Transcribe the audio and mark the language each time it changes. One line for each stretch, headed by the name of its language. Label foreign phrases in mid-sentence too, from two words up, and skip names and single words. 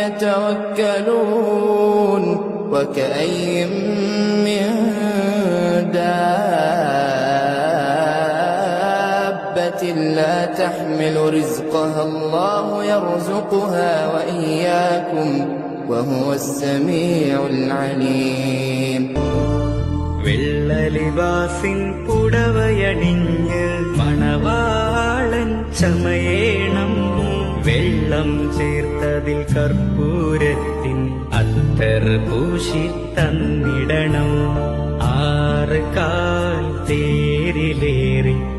Arabic: يتوكلون وكأي من دابة لا تحمل رزقها الله يرزقها وإياكم وهو السميع العليم
Malayalam: വെള്ളലിവാസിൻ പുടവയണിഞ്ഞ് മണവാളൻ ചമയേണം വെള്ളം ചേർത്തതിൽ കർപ്പൂരത്തിൻ അത്തർ പൂശി തന്നിടണം 6 കാൽ തേരിലേറി